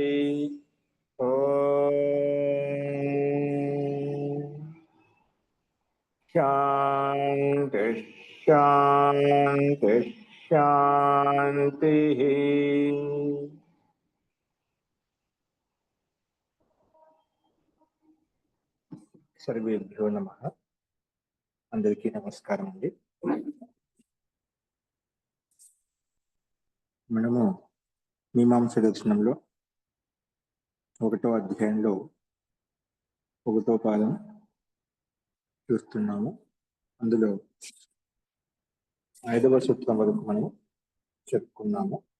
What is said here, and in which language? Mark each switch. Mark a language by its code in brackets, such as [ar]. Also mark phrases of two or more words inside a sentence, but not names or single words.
[sa] ओम शांति शांति शांति। सर्वेभ्यो नमः। [te] అందరికీ నమస్కారం అండీ। మనము మీమాంస దర్శనంలో 1వ అధ్యాయంలో 1వ పాదం చూస్తున్నాము. అందులో 5వ సూత్రం వరకు మనము చెప్పుకున్నాము.